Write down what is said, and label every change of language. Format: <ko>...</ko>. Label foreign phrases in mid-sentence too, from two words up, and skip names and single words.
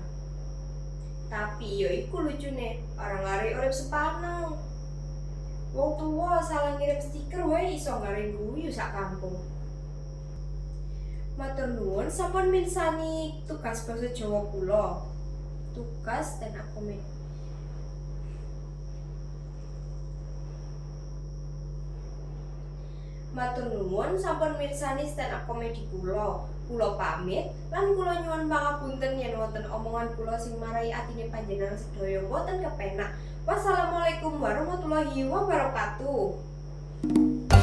<jv>Tapi ya iku lucune, orang lari urip sepaneng. Wong tuwa salah ngirim stiker wae iso garing guyu sak kampung. Matur nuwun sampun mirsani tugas basa Jawa kula. Tugas</jv> <en>stand up comedy.</en> <jv>Matur nuwun sampun mirsani</jv> <en>stand up comedy</en> <jv>kula. Kula pamit lan kula nyuwun pangapunten yen wonten omongan kula sing marai atine panjenengan sedaya boten kepenak.</jv> <ar>والسلام عليكم ورحمة الله وبركاته.</ar>